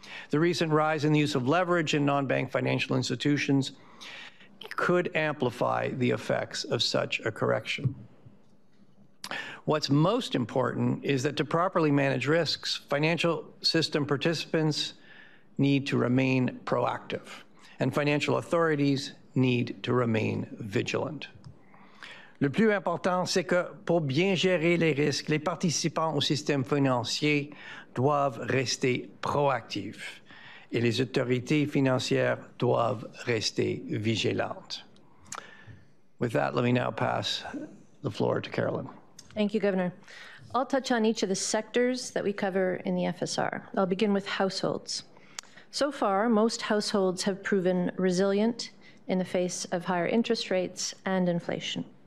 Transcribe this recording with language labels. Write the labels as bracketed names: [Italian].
[English] The recent rise in the use of leverage in non-bank financial institutions could amplify the effects of such a correction. What's most important is that to properly manage risks, financial system participants need to remain proactive, and financial authorities need to remain vigilant. [French] Le plus important, c'est que pour bien gérer les risques, les participants au système financier doivent rester proactifs et les autorités financières doivent rester vigilantes. [English] With that, let me now pass the floor to Carolyn. Thank you, Governor. I'll touch on each of the sectors that we cover in the FSR. I'll begin with households. So far, most households have proven resilient in the face of higher interest rates and inflation.